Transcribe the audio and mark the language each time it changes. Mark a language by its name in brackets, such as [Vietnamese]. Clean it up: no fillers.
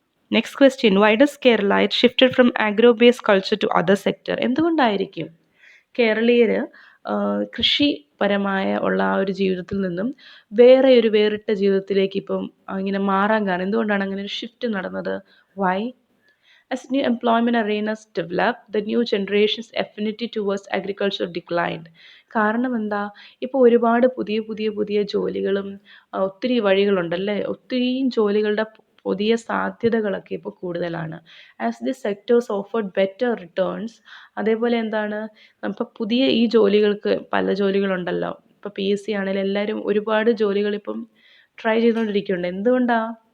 [English] Next question: why does Keralite shifted from agro based culture to other sector? [Malayalam] എന്തുകൊണ്ടായിരിക്കും കേരളീയർ കൃഷിപരമായ ഉള്ള ആ ഒരു ജീവിതത്തിൽ നിന്നും വേറിട്ട ജീവിതത്തിലേക്ക് ഇപ്പം ഇങ്ങനെ മാറാൻ കാരണം എന്തുകൊണ്ടാണ് അങ്ങനെ ഒരു ഷിഫ്റ്റ് നടന്നത്? [English] Why? As new employment arenas developed, the new generation's affinity towards agriculture declined. [Malayalam] കാരണം എന്താ? ഇപ്പോൾ ഒരുപാട് പുതിയ ജോലികളും ഒത്തിരി വഴികളുണ്ടല്ലേ? ഒത്തിരിയും ജോലികളുടെ പുതിയ സാധ്യതകളൊക്കെ ഇപ്പോൾ കൂടുതലാണ്. [English] As the sectors offered better returns. [Malayalam] അതേപോലെ എന്താണ്? ഇപ്പോൾ പുതിയ ഈ ജോലികൾക്ക് പല ജോലികളുണ്ടല്ലോ. ഇപ്പോൾ PSC ആണെങ്കിലും എല്ലാവരും ഒരുപാട് ജോലികൾ ഇപ്പം ട്രൈ ചെയ്തുകൊണ്ടിരിക്കുന്നുണ്ട്. എന്തുകൊണ്ടാണ്?